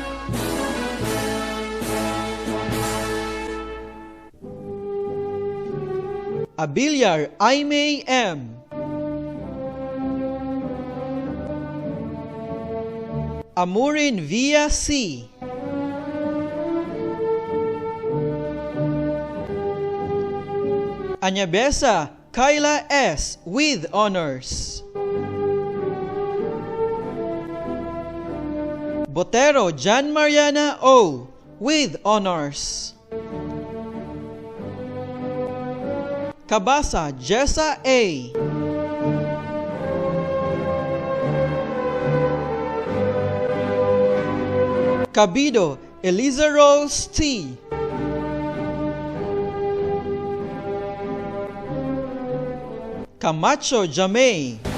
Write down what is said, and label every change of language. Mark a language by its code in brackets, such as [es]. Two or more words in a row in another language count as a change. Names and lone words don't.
[en] Abiliar Aimee M. Amurin Via C. Anyabesa Kyla S. with honors. Botero Jan Mariana O. with honors. Cabasa Jessa A. Cabido Eliza Rose T. Camacho Jamay.